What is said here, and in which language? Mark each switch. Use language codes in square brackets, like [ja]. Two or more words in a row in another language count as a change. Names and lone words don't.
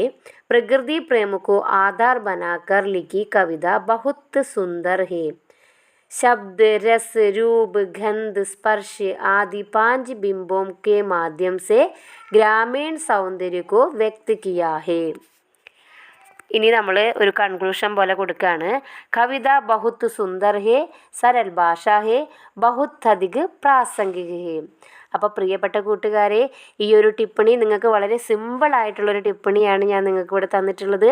[hi] प्रकृति प्रेम को आधार बनाकर लिखी कविता बहुत सुंदर है. शब्द, रस, रूप, गंध, स्पर्श आदि 5 बिंबों के माध्यम से ग्रामीण सौंदर्य को व्यक्त किया है. [ml] ഇനി നമ്മൾ ഒരു കൺക്ലൂഷൻ പോലെ കൊടുക്കുകയാണ്. [hi] कविता बहुत सुंदर है, सरल भाषा है, बहुत अधिक प्रासंगिक है. [ml] അപ്പോൾ പ്രിയപ്പെട്ട കൂട്ടുകാരെ, ഈ ഒരു ടിപ്പണി നിങ്ങൾക്ക് വളരെ സിമ്പിളായിട്ടുള്ളൊരു ടിപ്പണിയാണ് ഞാൻ നിങ്ങൾക്ക് ഇവിടെ തന്നിട്ടുള്ളത്.